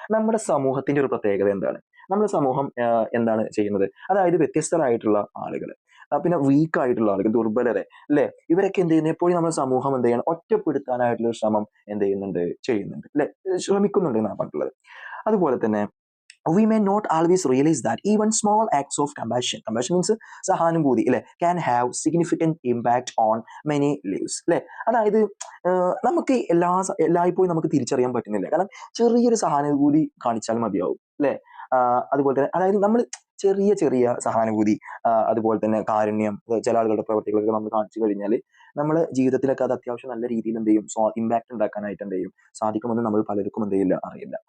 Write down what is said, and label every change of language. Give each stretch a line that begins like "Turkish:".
Malayalam: നമ്മുടെ സമൂഹത്തിന്റെ ഒരു പ്രത്യേകത എന്താണ്, നമ്മുടെ സമൂഹം എന്താണ് ചെയ്യുന്നത്, അതായത് വ്യത്യസ്തരായിട്ടുള്ള ആളുകൾ, പിന്നെ വീക്ക് ആയിട്ടുള്ള ആളുകൾ, ദുർബലരെ അല്ലെ, ഇവരൊക്കെ എന്ത് ചെയ്യുന്നത്, എപ്പോഴും നമ്മുടെ സമൂഹം എന്ത് ചെയ്യണം, ഒറ്റപ്പെടുത്താനായിട്ടുള്ള ശ്രമം എന്ത് ചെയ്യുന്നുണ്ട് അല്ലെ, ശ്രമിക്കുന്നുണ്ട് എന്നാണ് പറഞ്ഞിട്ടുള്ളത്. അതുപോലെ തന്നെ
English: we may not always realize that even small acts of compassion means
Malayalam: സഹാനുഭൂതി അല്ലെ,
English: can have significant impact on many lives
Malayalam: അല്ലെ. അതായത് നമുക്ക് എല്ലായ്പ്പോഴും നമുക്ക് തിരിച്ചറിയാൻ പറ്റുന്നില്ല, കാരണം ചെറിയൊരു സഹാനുഭൂതി കാണിച്ചാൽ മതിയാവും അല്ലെ. അതുപോലെ തന്നെ അതായത് നമ്മൾ ചെറിയ ചെറിയ സഹാനുഭൂതി, അതുപോലെ തന്നെ കാരുണ്യം, ചില ആളുകളുടെ പ്രവർത്തികളൊക്കെ നമ്മൾ കാണിച്ചു കഴിഞ്ഞാൽ നമ്മുടെ ജീവിതത്തിലൊക്കെ അത് അത്യാവശ്യം നല്ല രീതിയിൽ എന്ത് ചെയ്യും, ഇമ്പാക്ട് ഉണ്ടാക്കാനായിട്ട് എന്ത് ചെയ്യും, സാധിക്കുമെന്ന് നമ്മൾ പലർക്കും എന്ത് ചെയ്യില്ല, അറിയില്ല.